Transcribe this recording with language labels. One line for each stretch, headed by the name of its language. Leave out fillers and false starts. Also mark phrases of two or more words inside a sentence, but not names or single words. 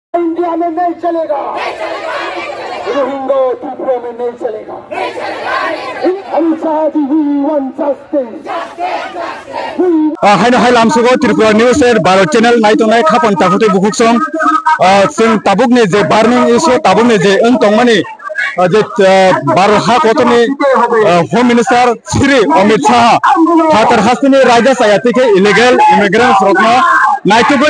Hindi: इंडिया में नहीं चलेगा, रोहिंग्या त्रिपुरा में नहीं चलेगा। हम चाहते
Kok Borok: हायनो हाय लामसुगो त्रिपुरा न्यूज एर भारत चैनल नायतोनाय खापन ताफुते बुखुकसम जों ताबुकनि जे बार्निं इशु ताबुकनि जे अंतंमानि जे भारत हाकतनि
English: home minister
Kok Borok: श्री अमित शाह फातर हासनि रायजा सायातिके
English: illegal immigrants
Kok Borok: रखनो नायतोबै